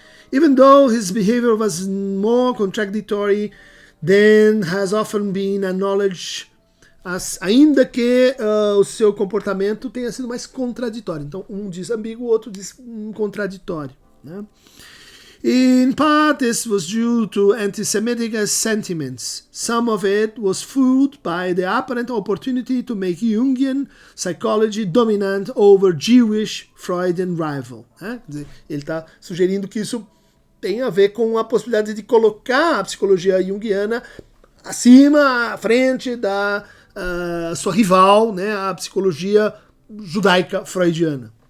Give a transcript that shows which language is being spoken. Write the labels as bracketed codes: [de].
[en] Even though his behavior was more contradictory than has often been acknowledged, [pt] ainda que o seu comportamento tenha sido mais contraditório. Então, um diz ambíguo, o outro diz contraditório. Né? [en] In part, this was due to anti-Semitic sentiments. Some of it was fueled by the apparent opportunity to make Jungian psychology dominant over Jewish Freudian rival. [pt] Né? Quer dizer, ele está sugerindo que isso tem a ver com a possibilidade de colocar a psicologia junguiana acima, à frente da sua rival, né, a psicologia judaica freudiana.